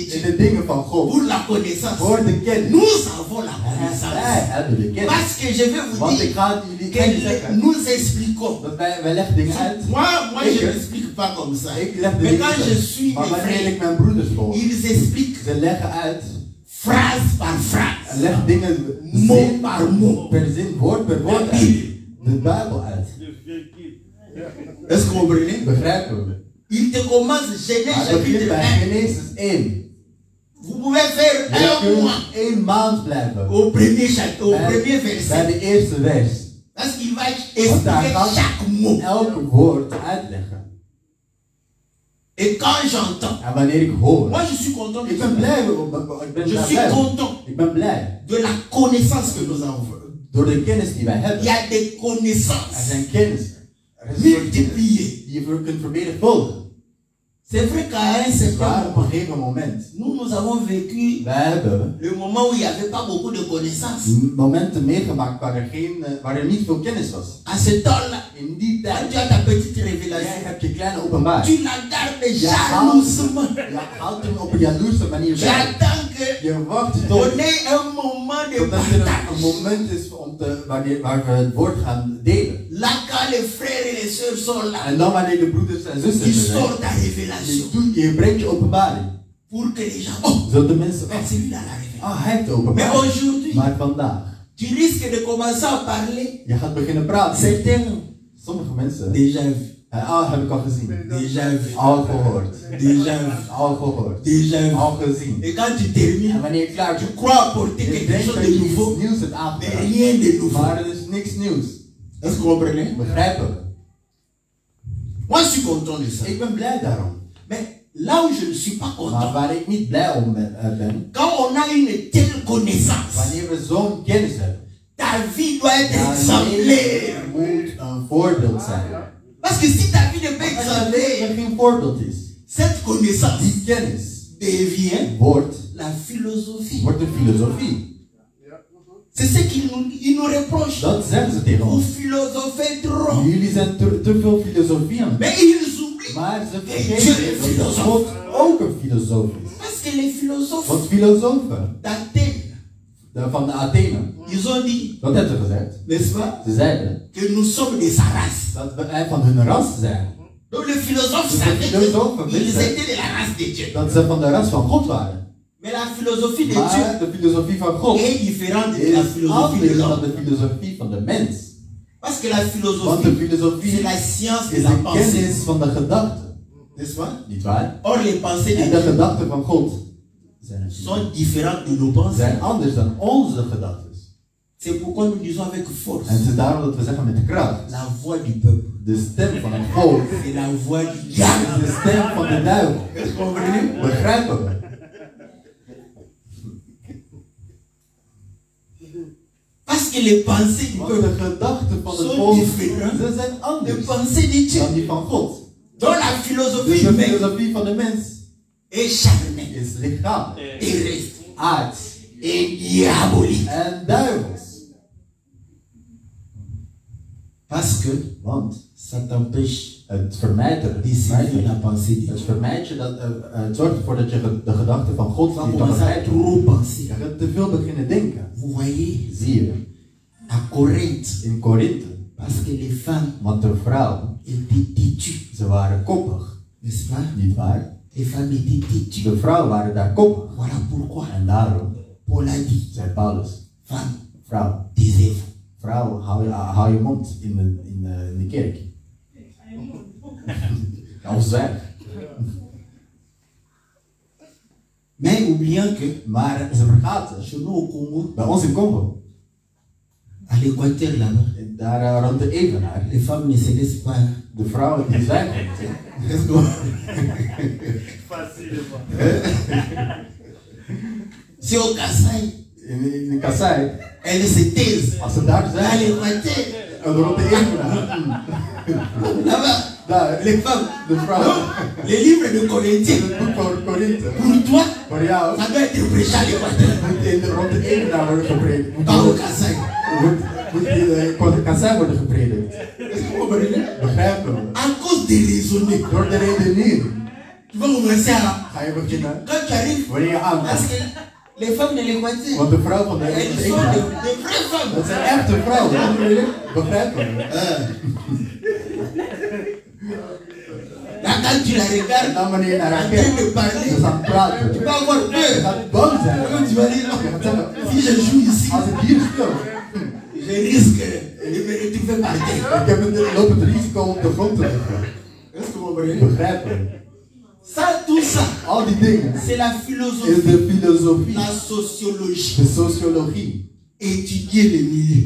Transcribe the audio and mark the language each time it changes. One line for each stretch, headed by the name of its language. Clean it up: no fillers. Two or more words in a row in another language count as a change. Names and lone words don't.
Dutch: In
French: Dieu.
Dutch: de dingen van God.
French: Pour la connaissance,
Dutch: Voor de kennis.
French: nous avons la
Dutch: Wij
French: connaissance.
Dutch: hebben de kennis.
French: Parce que je vais vous
Dutch: Want ik
French: dire
Dutch: ga jullie
French: que
Dutch: kennis zeggen.
French: nous expliquons.
Dutch: Dat wij leggen dingen uit.
French: Moi
Dutch: Ik-
French: je n'explique pas comme ça.
Dutch: Ik leg de
French: Mais
Dutch: dingen
French: quand je
Dutch: uit.
French: suis
Dutch: Maar
French: mes
Dutch: wanneer
French: frères,
Dutch: ik mijn broeders volg,
French: ils expliquent
Dutch: ze leggen uit.
French: phrase par
Dutch: En
French: phrase,
Dutch: leg dingen
French: mot
Dutch: zin
French: par mot.
Dutch: per zin, woord per woord uit. De Bijbel uit.
French: Est-ce que vous comprenez?
Dutch: Begrijpen we?
French: Il te commence Genèse
Dutch: Maar het begint
French: chapitre
Dutch: bij
French: 1.
Dutch: Genesis 1.
French: Vous pouvez faire
Dutch: Je
French: un mois
Dutch: kunt 1 maand blijven.
French: au premier chapitre, au premier
Dutch: Bij
French: verset.
Dutch: de eerste vers.
French: Parce qu'il va
Dutch: Want daar
French: expliquer
Dutch: gaat
French: chaque mot.
Dutch: elke woord uitleggen.
French: Et quand j'entends,
Dutch: En wanneer ik hoor.
French: moi je suis content de
Dutch: Ik ben
French: ça.
Dutch: blij. Ik ben
French: Je
Dutch: daar
French: suis
Dutch: blij.
French: content
Dutch: Ik ben blij.
French: de la connaissance que nous avons.
Dutch: Door de kennis die wij
French: Il
Dutch: hebben.
French: y a des
Dutch: Er
French: connaissances
Dutch: zijn kennis. Er is een soort kennis
French: multipliées.
Dutch: die je kunt vermenigvuldigen.
French: C'est vrai qu'à un certain
Dutch: Maar op een
French: moment,
Dutch: gegeven moment.
French: nous avons vécu
Dutch: Wij hebben
French: le moment où il n'y avait pas beaucoup de connaissances.
Dutch: momenten meegemaakt waar er niet veel kennis was.
French: À ce temps-là,
Dutch: In die
French: quand
Dutch: tijd.
French: tu as ta petite
Dutch: Jij
French: révélation,
Dutch: hebt je kleine openbaring.
French: tu la gardes
Dutch: Ja,
French: jalousement.
Dutch: Je houdt hem op een jaloerse manier bij.
French: J'attends que
Dutch: Je wacht tot
French: on ait un moment de
Dutch: totdat er een
French: partage.
Dutch: moment is waar we het woord gaan delen.
French: Là, quand les frères et les sœurs sont là,
Dutch: En dan wanneer de broeders en
French: ils
Dutch: zusters er zijn.
French: sortent ta révélation.
Dutch: Je brengt je openbaring.
French: Pour que les gens, oh,
Dutch: Zodat de mensen,
French: mais celui-là la révélation.
Dutch: hij heeft de
French: Mais
Dutch: openbaring.
French: aujourd'hui,
Dutch: Maar vandaag,
French: tu risques de commencer à parler.
Dutch: je gaat beginnen praten.
French: Certains,
Dutch: Sommige mensen,
French: déjà vu,
Dutch: heb ik al gezien.
French: déjà vu,
Dutch: Al gehoord.
French: déjà vu,
Dutch: Al gehoord.
French: déjà vu.
Dutch: Al gezien.
French: Et quand tu termines,
Dutch: En wanneer je klaar
French: tu
Dutch: bent,
French: crois apporter
Dutch: je
French: quelque
Dutch: denkt
French: chose
Dutch: dat
French: de
Dutch: je
French: nouveau,
Dutch: iets nieuws hebt
French: mais
Dutch: aangedaan.
French: rien de nouveau.
Dutch: Maar er is niks nieuws.
French: Est-ce que vous comprenez?
Dutch: Begrijpen we?
French: Moi, je suis content de ça.
Dutch: Ik ben blij daarom.
French: Mais là où je ne suis pas
Dutch: Maar
French: content,
Dutch: waar ik niet blij om ben,
French: quand on a une telle connaissance,
Dutch: wanneer we zo'n kennis hebben,
French: ta vie doit être
Dutch: dan
French: exemplaire.
Dutch: moet een voorbeeld zijn.
French: Parce que si ta vie n'est pas
Dutch: Als je leven
French: exemplaire,
Dutch: geen voorbeeld is,
French: cette connaissance
Dutch: die kennis
French: devient
Dutch: wordt
French: la philosophie.
Dutch: een filosofie.
French: C'est ce qu'ils nous reprochent.
Dutch: Dat zeggen ze tegen
French: Vous
Dutch: ons.
French: philosophez trop.
Dutch: Jullie zijn te veel filosofie aan het
French: Mais ils oublient.
Dutch: Maar ze vergeten dat God ook een filosoof is.
French: Parce que les philosophes
Dutch: Want filosofen
French: d'Athènes,
Dutch: van de Athene,
French: ils ont dit,
Dutch: wat hebben ze gezegd?
French: n'est-ce pas,
Dutch: Ze zeiden
French: que nous sommes des races.
Dutch: dat wij van hun ras zijn.
French: Donc les philosophes
Dutch: Dus de
French: savaient
Dutch: filosofen
French: qu'ils
Dutch: wisten
French: étaient de la race de Dieu.
Dutch: dat ze van de ras van God waren.
French: Mais la philosophie de
Dutch: Maar
French: Dieu
Dutch: de filosofie van God
French: est différente de la
Dutch: is
French: philosophie de
Dutch: anders dan
French: l'homme.
Dutch: de filosofie van de mens.
French: Parce que la
Dutch: Want de
French: philosophie,
Dutch: filosofie
French: c'est la science de
Dutch: is
French: la
Dutch: de
French: pensée.
Dutch: kennis van de gedachten.
French: N'est-ce pas?
Dutch: Niet waar?
French: Or, les pensées
Dutch: En de
French: de Dieu
Dutch: gedachten van God
French: sont différentes de nos pensées.
Dutch: zijn anders dan onze gedachten.
French: C'est pourquoi nous disons avec force
Dutch: En het is daarom dat we zeggen met kracht.
French: la voix du peuple.
Dutch: De stem van het volk
French: C'est la voix du
Dutch: is
French: diable.
Dutch: de stem van de duivel.
French: Est-ce que vous comprenez?
Dutch: Begrijpen we?
French: Parce que les pensées du
Dutch: Want de
French: peuple
Dutch: gedachten van het
French: sont
Dutch: volk,
French: différentes
Dutch: ze zijn
French: des
Dutch: anders
French: pensées de Dieu.
Dutch: dan die van God.
French: Dans la
Dutch: Dus
French: philosophie
Dutch: de
French: humaine
Dutch: filosofie van de mens
French: est charnelle,
Dutch: is lichamelijk,
French: terrestre
Dutch: aards
French: et diabolique.
Dutch: en duivels.
French: Parce que
Dutch: Want
French: ça t'empêche
Dutch: het vermijdt er.
French: de suivre la pensée de
Dutch: Het
French: Dieu.
Dutch: vermijdt je dat, het zorgt ervoor dat je de gedachten van God
French: Tu vas
Dutch: niet kan
French: commencer à
Dutch: begrijpen.
French: trop penser.
Dutch: Je gaat te veel beginnen denken.
French: Vous voyez,
Dutch: Zie je,
French: à Corinthe,
Dutch: in Korinthe,
French: parce que les femmes
Dutch: want de vrouwen,
French: étaient têtues,
Dutch: ze waren koppig,
French: n'est-ce pas?
Dutch: niet waar?
French: Les femmes étaient têtues.
Dutch: De vrouwen waren daar koppig.
French: Voilà pourquoi
Dutch: En daarom
French: Paul a dit,
Dutch: zei Paulus,
French: femme,
Dutch: vrouw,
French: taisez-vous.
Dutch: vrouw, hou je mond in de kerk. Of zwijg.
French: Mais oubliant que
Dutch: Maar ze vergaten,
French: chez nous au Congo,
Dutch: bij ons in Congo,
French: à l'Équateur là-bas,
Dutch: daar rond de Evenaar,
French: les femmes ne se laissent pas.
Dutch: de vrouwen die zwijgen niet.
French: Est-ce que- C'est au Kassai,
Dutch: In Kassai,
French: elles se taisent.
Dutch: als ze daar
French: À
Dutch: zijn,
French: l'Équateur,
Dutch: rond de Evenaar,
French: là-bas,
Dutch: daar,
French: les femmes,
Dutch: de vrouwen,
French: les livres de Corinthiens,
Dutch: het boek van Korinthe,
French: pour toi,
Dutch: voor jou,
French: ça doit être prêché à l'Équateur,
Dutch: rond de Evenaar worden gepredikt.
French: pas au Kassai.
Dutch: Moet in Kassai worden gepredikt.
French: Est-ce que vous comprenez?
Dutch: Begrijpen we?
French: À cause de raisonner,
Dutch: Door de redenering
French: tu vas commencer à.
Dutch: ga je beginnen,
French: Quand tu arrives,
Dutch: wanneer je
French: parce
Dutch: aankomt.
French: que les femmes de l'Équateur,
Dutch: Want de vrouw van de
French: elles sont
Dutch: Evenaar,
French: des vraies femmes.
Dutch: dat zijn echte vrouwen. Begrijpen we?
French: Là, quand tu la
Dutch: En
French: regardes,
Dutch: dan wanneer je naar haar
French: en train
Dutch: kijkt,
French: de parler,
Dutch: ze gaan praten.
French: tu vas avoir
Dutch: Je
French: peur.
Dutch: gaat bang zijn.
French: Tu vas dire,
Dutch: Je gaat zeggen,
French: si je joue ici,
Dutch: als ik hier speel,
French: je risque de me retrouver par terre.
Dutch: ik heb loop het risico om op de grond te liggen.
French: Est-ce que vous comprenez?
Dutch: Begrijpen we?
French: Ça, tout ça,
Dutch: Al die dingen
French: c'est la
Dutch: is
French: philosophie,
Dutch: de filosofie,
French: la sociologie.
Dutch: de sociologie,
French: Étudier le milieu.